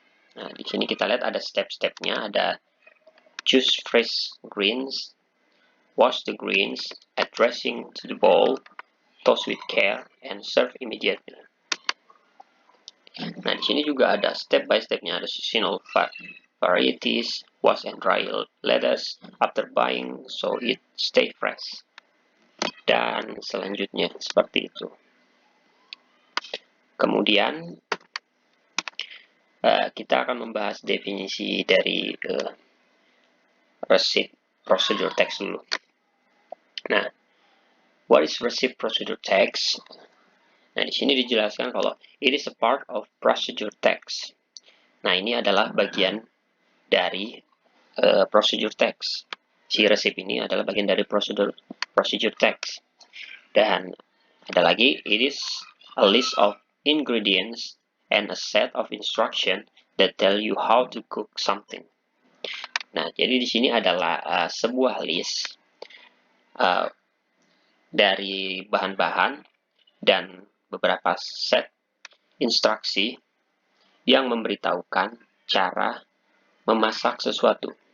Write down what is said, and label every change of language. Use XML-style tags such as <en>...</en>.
<id>Nah, di sini kita lihat ada step-stepnya, ada</id> <en>choose fresh greens, wash the greens, add dressing to the bowl, toast with care, and serve immediately.</en> <id>Nah, di sini juga ada step by stepnya, ada</id> <en>seasonal varieties, wash and dry lettuce after buying so it stay fresh.</en> <id>Dan selanjutnya seperti itu. Kemudian kita akan membahas definisi dari receipt procedure text dulu.</id> <en>Nah, what is receipt procedure text?</en> <id>Nah, di sini dijelaskan kalau</id> <en>it is a part of procedure text.</en> <id>Nah, ini adalah bagian dari procedure text. Si resip ini adalah bagian dari procedure text. Dan ada lagi,</id> <en>it is a list of ingredients and a set of instruction that tell you how to cook something.</en> <id>Nah, jadi di sini adalah sebuah list dari bahan-bahan dan beberapa set instruksi yang memberitahukan cara memasak sesuatu.</id>